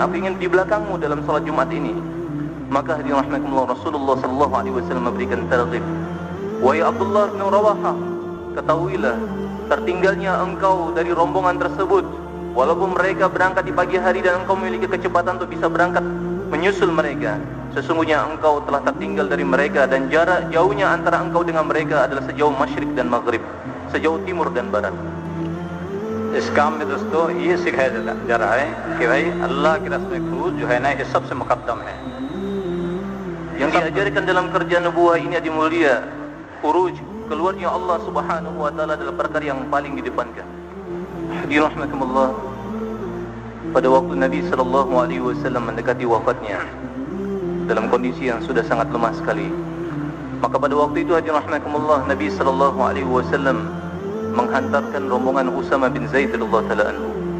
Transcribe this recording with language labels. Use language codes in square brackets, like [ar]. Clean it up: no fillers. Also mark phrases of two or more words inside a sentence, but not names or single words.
[id] Aku ingin di belakangmu dalam salat Jumat ini." Maka hadirin rahimakumullah, Rasulullah [ar] صلى الله عليه وسلم [id] memberikan targhib, "Wahai Abdullah bin Rawahah, ketahuilah tertinggalnya engkau dari rombongan tersebut, walaupun mereka berangkat di pagi hari dan engkau memiliki kecepatan untuk bisa berangkat menyusul mereka. Sesungguhnya engkau telah tertinggal dari mereka, dan jarak jauhnya antara engkau dengan mereka adalah sejauh masyrik dan maghrib, sejauh timur dan barat. [hi] इस काम में दोस्तों ये सिखाया जा रहा है कि भाई अल्लाह के रास्ते में खरूज जो है ना ये सबसे मुकद्दम है. [id] Yang diajarkan dalam kerja nubuah ini adi mulia, khuruj, keluarnya Allah [ar] سبحانه وتعالى [id] adalah perkara yang paling didepankan. Dirahmatullah, pada waktu Nabi [ar] صلى الله عليه وسلم [id] mendekati wafatnya dalam kondisi yang sudah sangat lemah sekali, maka pada waktu itu rahmatullah Nabi [ar] صلى الله عليه وسلم [id] menghantarkan rombongan Usama bin Zaid [ar] رضي الله تعالى عنه.